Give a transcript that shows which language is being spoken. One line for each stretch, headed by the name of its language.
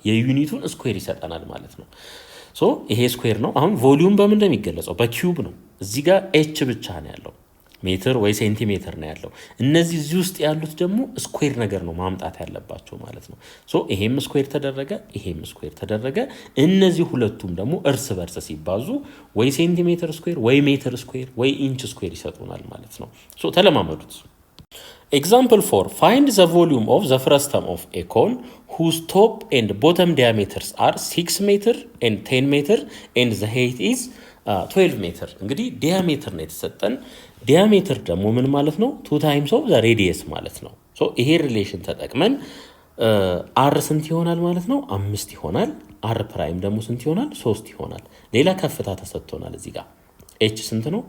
Amharic: የዩኒቱን ስኩዌር ይሰጠናል ማለት ነው። ሶ ይሄ ስኩዌር ነው። አሁን ቮሊዩም በምን እንደሚገለጸው በኪዩብ ነው። እዚህ ጋር ኤች ብቻ ነው ያለው፣ ሜትር ወይ ሴንቲሜትር ነው ያለው። እነዚህ እዚህ ውስጥ ያሉት ደግሞ ስኩዌር ነገር ነው ማምጣት ያለባቸው ማለት ነው። ሶ ይሄም ስኩዌር ተደረገ፣ ይሄም ስኩዌር ተደረገ። እነዚህ ሁለቱም ደግሞ እርስ በርስ ሲባዙ ወይ ሴንቲሜትር ስኩዌር ወይ ሜትር ስኩዌር ወይ ኢንች ስኩዌር ይሰጡናል ማለት ነው። ሶ ተለማመዱት። Example 4.
English: Find the volume of the frustum of a cone whose top and bottom diameters are 6 meter and 10 meter and the height is 12 meter.
Amharic: እንግዲህ ዲያሜትር ነው የተሰጠን። ዲያሜትር ደግሞ ምን ማለት ነው? 2
English: times of the radius
Amharic: ማለት ነው። ሶ ይሄ ሪሌሽን ተጠቅመን አር ስንት ይሆናል ማለት ነው? 5 ይሆናል። አር ፕራይም ደግሞ ስንት ይሆናል? 3 ይሆናል። ሌላ ከፍታ ተሰጥቶናል እዚህ ጋር ኤች ስንት ነው?